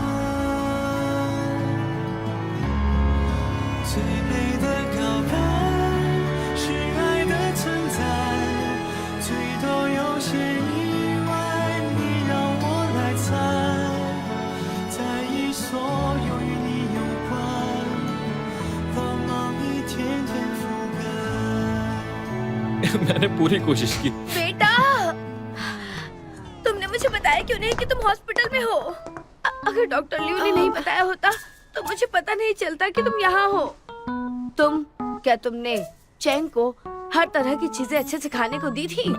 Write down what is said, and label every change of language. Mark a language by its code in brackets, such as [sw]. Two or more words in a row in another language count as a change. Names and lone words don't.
[zh] 最美的告白是爱的存在，最多有些意外，你让我来猜，在意所有与你有关，光芒一天天覆盖。 [hi] मैंने पूरी कोशिश की। बेटा, तुमने मुझे बताया क्यों नहीं कि तुम हॉस्पिटल में हो? अगर डॉक्टर लियो ने नहीं बताया होता तो मुझे पता नहीं चलता कि तुम यहाँ हो। क्या तुमने चैंग को हर तरह की चीजें अच्छे से खाने को दी थी?